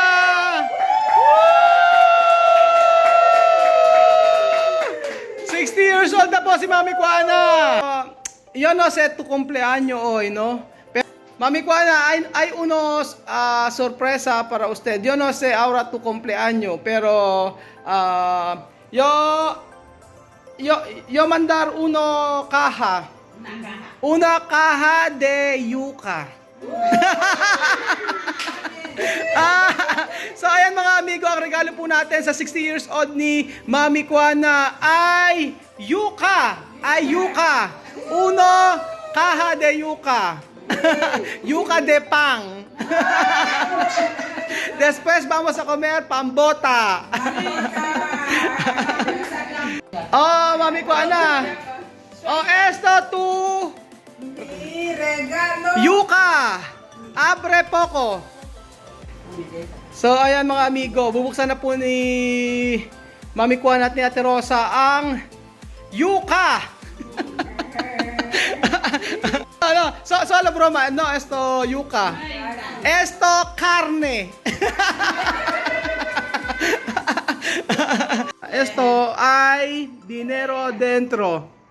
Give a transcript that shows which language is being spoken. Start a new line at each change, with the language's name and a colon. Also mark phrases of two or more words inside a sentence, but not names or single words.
English: Woo! 60 years old
Filipino: na po si Mami Kuana!
Spanish: Yo no sé tu cumpleaños hoy, ¿no? Pero, Mami Kuana, hay unos sorpresa para usted. Yo no sé ahora tu cumpleaños, pero yo mandar una caja de yuca.
Filipino: So ayan mga amigo, ang regalo po natin sa
English: 60 years old
Filipino: ni Mami Kuana ay yuca.
Spanish: Uno caja de yuca. Yuca de pang. Después vamos a comer pambota. Oh, Mami Kuana. Oh, esto tu yuca. Abre poco.
Filipino: So, ayan mga amigo, bubuksan na po ni Mami Kuana at ni Ate Rosa ang yuca.
Spanish: No, so la broma, no, esto yuca. Esto carne. Esto hay dinero dentro.